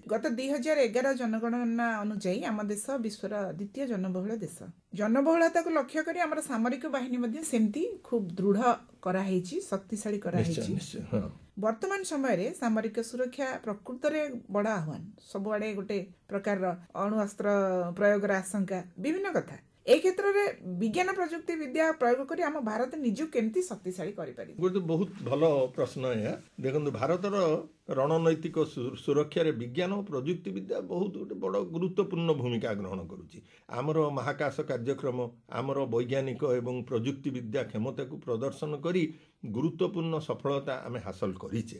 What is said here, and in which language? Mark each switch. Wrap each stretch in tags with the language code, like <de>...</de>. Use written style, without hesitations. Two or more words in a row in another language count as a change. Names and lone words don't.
<or>ଗତ 2011 ଜନଗଣନା ଅନୁଯାୟୀ ଆମ ଦେଶ ବିଶ୍ୱର ଦ୍ୱିତୀୟ ଜନବହୁଳ ଦେଶ। ଜନବହୁଳତାକୁ ଲକ୍ଷ୍ୟ କରି ଆମର ସାମରିକ ବାହିନୀ ମଧ୍ୟ ସେମିତି ଖୁବ ଦୃଢ କରାହେଇଛି, ଶକ୍ତିଶାଳୀ କରାହେଇଛି। ବର୍ତ୍ତମାନ ସମୟରେ ସାମରିକ ସୁରକ୍ଷା ପ୍ରକୃତରେ ବଡ଼ ଆହ୍ୱାନ। ସବୁଆଡେ ଗୋଟେ ପ୍ରକାରର ଅଣୁ ଅସ୍ତ୍ର ପ୍ରୟୋଗର ଆଶଙ୍କା, ବିଭିନ୍ନ କଥା।</or> <bn>এই ক্ষেত্রে বিজ্ঞান প্রযুক্তি বিদ্যা প্রয়োগ করে</bn> <or>ଆମ ଭାରତ ନିଜକୁ କେମିତି ଶକ୍ତିଶାଳୀ କରିପାରିବ? ଗୋଟେ ବହୁତ ଭଲ ପ୍ରଶ୍ନ ଏହା। ଦେଖନ୍ତୁ, ଭାରତର ରଣନୈତିକ ସୁରକ୍ଷାରେ ବିଜ୍ଞାନ ଓ ପ୍ରଯୁକ୍ତି ବିଦ୍ୟା ବହୁତ ଗୋଟେ ବଡ଼ ଗୁରୁତ୍ୱପୂର୍ଣ୍ଣ ଭୂମିକା ଗ୍ରହଣ କରୁଛି। ଆମର ମହାକାଶ କାର୍ଯ୍ୟକ୍ରମ ଆମର ବୈଜ୍ଞାନିକ ଏବଂ ପ୍ରଯୁକ୍ତି ବିଦ୍ୟା କ୍ଷମତାକୁ ପ୍ରଦର୍ଶନ କରି ଗୁରୁତ୍ୱପୂର୍ଣ୍ଣ ସଫଳତା ଆମେ ହାସଲ କରିଛେ।</or>